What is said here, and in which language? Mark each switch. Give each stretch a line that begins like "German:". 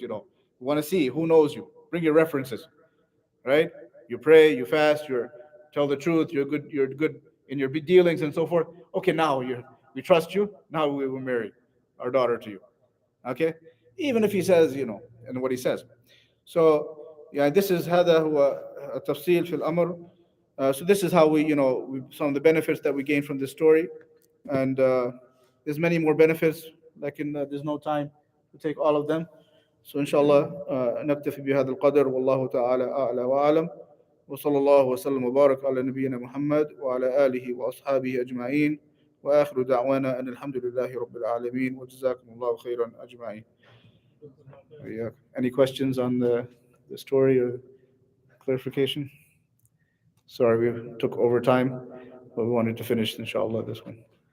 English: We want to see who knows you. Bring your references, right? You pray, you fast, you tell the truth, you're good in your dealings and so forth. Okay, now we trust you. Now we will marry. our daughter to you. Okay, even if he says, and what he says. So yeah, this is
Arabic: هذا هو التفصيل في الأمر.
English: So this is how some of the benefits that we gain from this story, and there's many more benefits. Like there's no time to take all of them. So inshallah
Arabic: نكتفي بهذا القدر والله تعالى أعلى وأعلم وصلى الله وسلم وبارك على نبينا محمد وعلى آله وأصحابه أجمعين وآخر دعوانا أن الحمد لله رب العالمين وجزاكم الله خيرا أجمعين.
English: Yeah. Any questions on the story or clarification? Sorry, we took over time, but we wanted to finish, inshallah, this one.